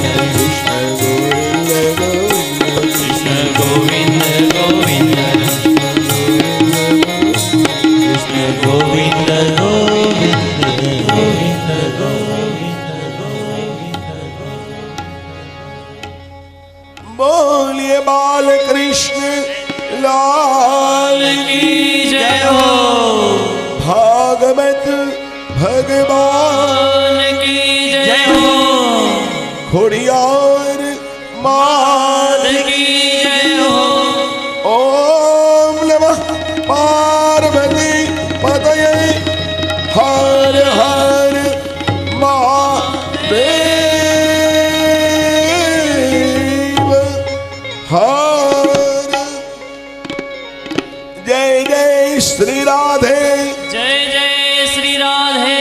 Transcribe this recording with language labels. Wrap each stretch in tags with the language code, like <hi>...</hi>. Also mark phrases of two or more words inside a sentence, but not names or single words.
<hi>कृष्ण गोविंद गोविंद, कृष्ण गोविंद गोविंद, कृष्ण गोविंद गोविंद गोविंद गोविंद। बोलिए बाल कृष्ण लाल की जय हो, भागवत भगवान की जय हो, खोड़ियार मान की जय हो,</hi> <sa>ओम नमः पार्वती पतये हर हर महादेव हर।</sa> <hi>जय जय श्री राधे, जय जय श्री राधे,</hi>